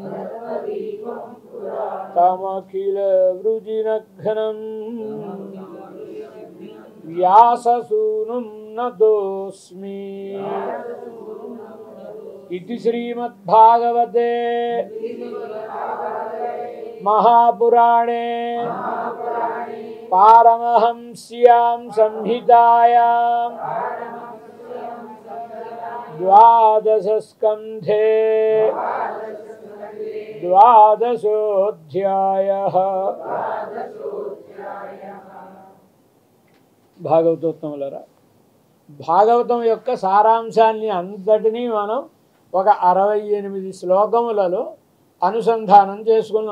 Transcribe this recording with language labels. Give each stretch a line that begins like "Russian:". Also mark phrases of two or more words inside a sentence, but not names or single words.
Sanskrit: तमखिलवृजिनघ्नम् व्याससूनुं नतोऽस्मि इति श्रीमद्भागवते महापुराणे पारमहंस्यां संहितायां ద్వాదశ స్కంధే ద్వాదశోధ్యాయః.
Telugu: భాగవతోత్తములరా, భాగవతం యొక్క సారాంశాన్ని అంతటినీ మనం ఒక 68 శ్లోకములలో అనుసంధానం చేసుకున్నాం.